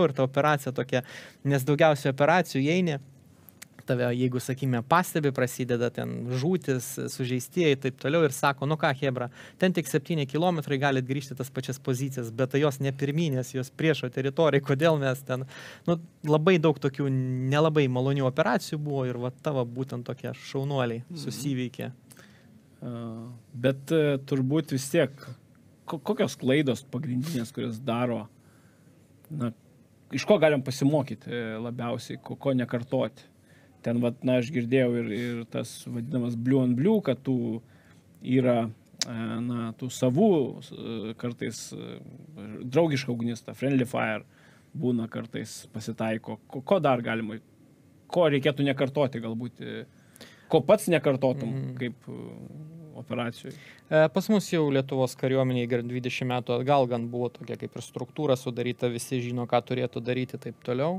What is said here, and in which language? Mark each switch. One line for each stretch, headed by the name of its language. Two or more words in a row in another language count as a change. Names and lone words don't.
Lithuanian: Ir ta operacija tokia, nes daugiausiai operacijų eini, tave, jeigu, sakime, pastebi, prasideda ten žūtis, sužeistieji, taip toliau ir sako, nu ką, hebra, ten tik 7 kilometrai galit grįžti tas pačias pozicijas, bet tai jos ne pirminės, jos priešo teritorijai, kodėl mes ten, nu, labai daug tokių nelabai malonių operacijų buvo ir va tavo būtent tokie šaunuoliai susiveikė. Bet turbūt vis tiek, kokios klaidos pagrindinės, kurias daro, na, iš ko galim pasimokyti labiausiai, ko nekartoti. Ten, vat, na, aš girdėjau ir tas vadinamas
English: blue on blue,
Lithuanian: kad tų yra, na, tų savų kartais draugiška ugnista,
English: friendly fire
Lithuanian: būna kartais pasitaiko. Ko dar galima, ko reikėtų nekartoti galbūt, ko pats nekartotum kaip operacijų? Pas mus jau Lietuvos kariuomeniai 20 metų atgal gan buvo tokia kaip ir struktūra sudaryta, visi žino, ką turėtų daryti taip toliau.